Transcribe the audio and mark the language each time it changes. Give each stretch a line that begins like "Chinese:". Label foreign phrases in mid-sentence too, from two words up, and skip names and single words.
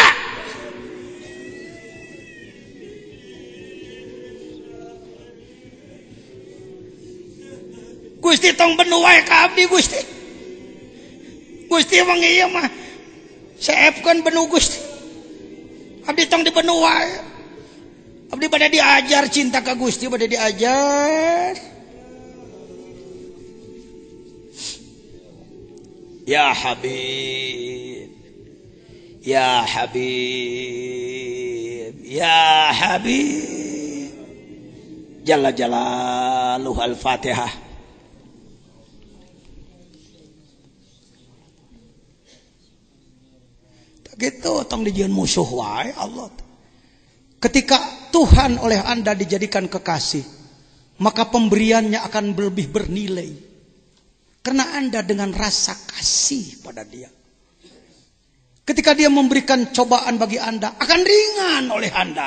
Sundanese: Gusti tong benu wae ka abdi Gusti emang iya mah seepkeun benu Gusti abdi tong dibenu wae abdi bade diajar cinta ka Gusti bade diajar.
Arabic: يا حبيب يا حبيب يا حبيب جل جلاله. Al-Fatihah.
Sundanese: Gitu tong dijieun musuh wae Allah.
Indonesian: Ketika Tuhan oleh Anda dijadikan kekasih, maka pemberiannya akan lebih bernilai. Karena Anda dengan rasa kasih pada dia. Ketika dia memberikan cobaan bagi Anda, akan ringan oleh Anda.